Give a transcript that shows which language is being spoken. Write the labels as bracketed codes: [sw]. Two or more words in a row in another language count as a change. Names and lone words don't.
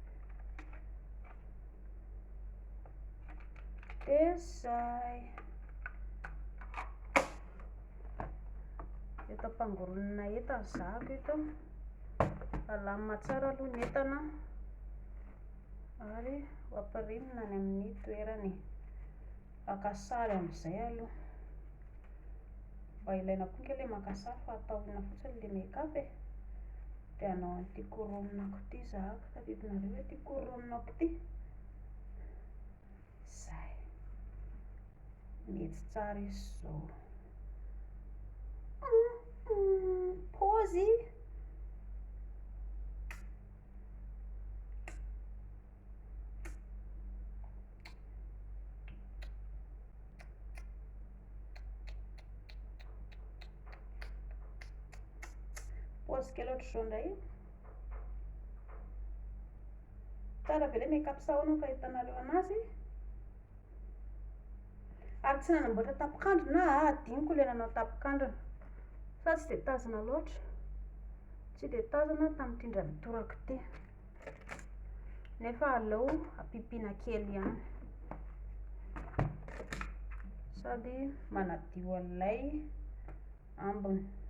[mg] dia zay eto ampangoronana entana zako eto alamina tsara aloha ny entana ary ampirimina ny amin'ny toerany maka sary amin'izay aloha mba ilaina koa ilay maka sary fa ataona fotsiny ilay make-up dia hanao an'ity koronako ity zahako tadidinareo hoe ity koronako ity zay mety tsara izy zao pôzy pôzy kely ohatr' izao indray tsara be ilay make-up sahoana fa hitanareo anazy ary tsy nanamboatra tapikandro na adiniko ilay nanao tapikandrona fa tsy dia tazana loatra tsy dia tazana tamin'ity indray mitoraka ity nefa aleo ampipiana kely ihany sady manadio an'ilay ambiny